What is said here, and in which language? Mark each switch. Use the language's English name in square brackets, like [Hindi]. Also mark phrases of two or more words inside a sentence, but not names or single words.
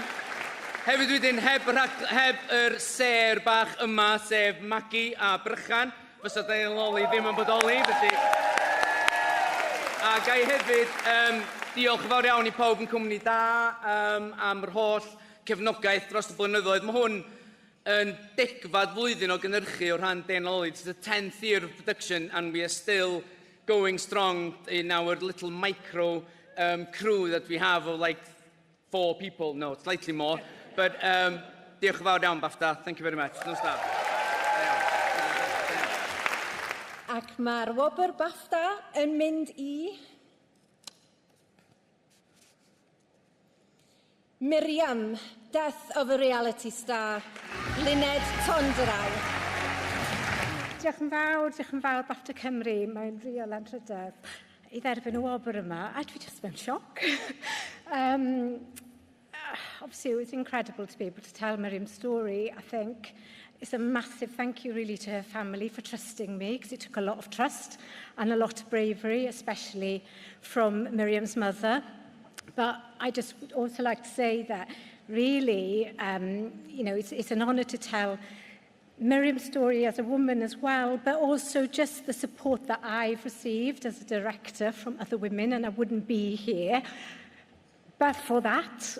[Welsh] Hefyd wedyn, heb yr ser bach yma, sef Magi a Brychan, fysa Danielle Loli ddim yn bodoli, felly. A gai hefyd, diolch yn fawr iawn I pawb yn cwmni da am yr holl cefnogaeth dros y blynyddoedd. Mae hwn yn degfad flwyddyn o gynhyrchu o rhan Loli. [English] It's the 10th year of production and we are still going strong in our little micro crew that we have of like 4 people. No, slightly more. [Welsh] But diolch yn fawr iawn, BAFTA. [English] Thank you very much. No stop. [Welsh] Ac mae'r wobr BAFTA yn mynd i Miriam, Death of a Reality Star, Luned, Tonderai. Diolch yn fawr BAFTA Cymru. Mae'n real anrhydedd i dderbyn y wobr yma. A dwi just mewn sioc. [English] Obviously, it was incredible to be able to tell Miriam's story. I think it's a massive thank you really to her family for trusting me, because it took a lot of trust and a lot of bravery, especially from Miriam's mother. But I just would also like to say that really, it's an honour to tell Miriam's story as a woman as well, but also just the support that I've received as a director from other women, and I wouldn't be here but for that.